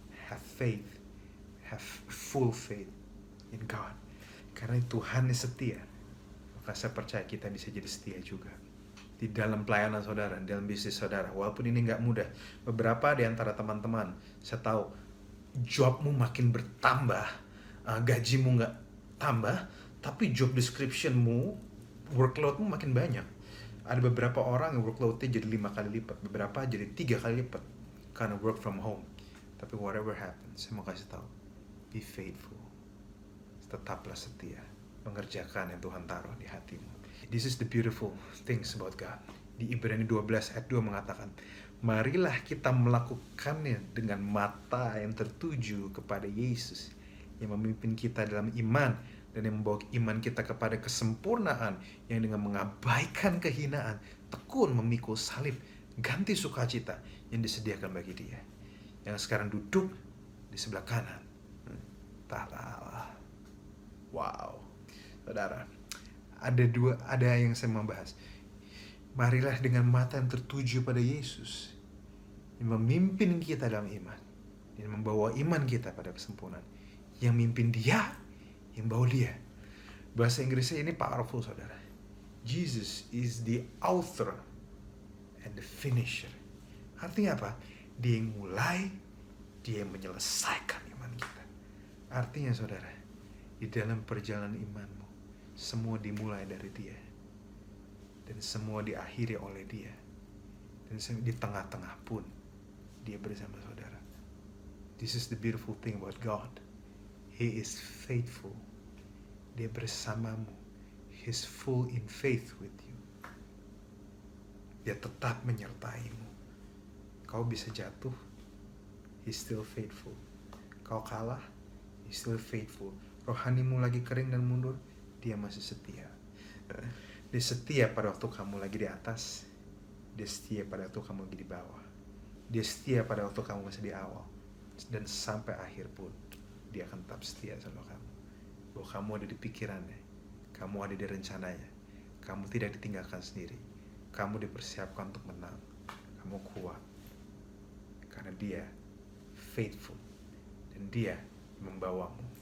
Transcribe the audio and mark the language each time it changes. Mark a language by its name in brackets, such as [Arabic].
[English] have faith, have full faith in God. [Indonesian] Karena Tuhan is setia, maka saya percaya kita bisa jadi setia juga di dalam pelayanan saudara, dalam bisnis saudara. Walaupun ini nggak mudah. Beberapa di antara teman-teman, saya tahu jobmu makin bertambah, gajimu nggak tambah, tapi job descriptionmu, workloadmu makin banyak. Ada beberapa orang yang workloadnya jadi 5 kali lipat, beberapa jadi 3 kali lipat karena work from home. Tapi [English] whatever happens, [Indonesian] saya mau kasih tahu, [English] be faithful. [Indonesian] Tetaplah setia, mengerjakan yang Tuhan taruh di hatimu. [English] This is the beautiful things about God. [Indonesian] Di Ibrani 12 ayat 2 mengatakan, marilah kita melakukannya dengan mata yang tertuju kepada Yesus, yang memimpin kita dalam iman dan yang membawa iman kita kepada kesempurnaan, yang dengan mengabaikan kehinaan tekun memikul salib, ganti sukacita yang disediakan bagi Dia, yang sekarang duduk di sebelah kanan tahta Allah. Wow, saudara, ada yang saya mau bahas. Marilah dengan mata yang tertuju pada Yesus, yang memimpin kita dalam iman, yang membawa iman kita pada kesempurnaan, yang mimpin Dia, yang bawa Dia. Bahasa Inggrisnya ini powerful, saudara. [English] Jesus is the author and the finisher. [Indonesian] Artinya apa? Dia yang mulai, Dia yang menyelesaikan iman kita. Artinya, saudara, di dalam perjalanan imanmu, semua dimulai dari Dia, dan semua diakhiri oleh Dia, dan di tengah-tengah pun Dia bersama saudara. [English] This is the beautiful thing about God. He is faithful. [Indonesian] Dia bersamamu. [English] He's full in faith with you. [Indonesian] Dia tetap menyertaimu. Kau bisa jatuh, [English] He's still faithful. [Indonesian] Kau kalah, [English] He's still faithful. [Indonesian] Rohanimu lagi kering dan mundur, Dia masih setia. Dia setia pada waktu kamu lagi di atas, Dia setia pada waktu kamu lagi di bawah, Dia setia pada waktu kamu masih di awal, dan sampai akhir pun Dia akan tetap setia sama kamu. Bahwa kamu ada di pikirannya, kamu ada di rencananya, kamu tidak ditinggalkan sendiri, kamu dipersiapkan untuk menang, kamu kuat karena Dia faithful, dan Dia membawamu.